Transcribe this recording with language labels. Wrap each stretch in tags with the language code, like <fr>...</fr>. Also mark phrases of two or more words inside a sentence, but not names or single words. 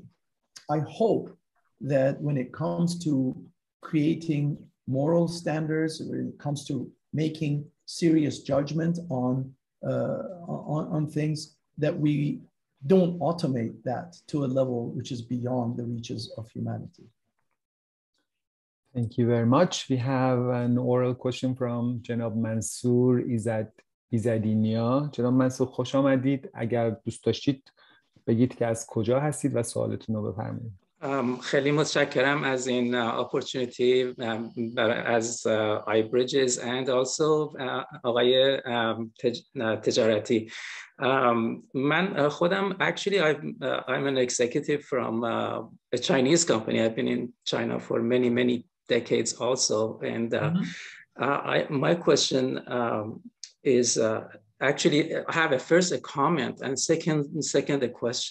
<en>I hope that when it comes to creating moral standards, when it comes to making serious judgment on things, that we don't automate that to a level which is beyond the reaches of humanity. Thank you very much. We have an oral question from جناب منصور ایزدینیا.</en> <fa>جناب منصور خوش آمدید. اگر دوست داشتید بگید که از کجا هستید و سوالتون رو بفرمایید. خیلی متشکرم از این opportunity از iBridges</fa> <en>and also</en> <fa>آقای تجارتی. من خودم</fa> <en>actually I'm an executive from a Chinese company. I've been in China for many decades also, and my question is actually I have first a comment and second a question.</en>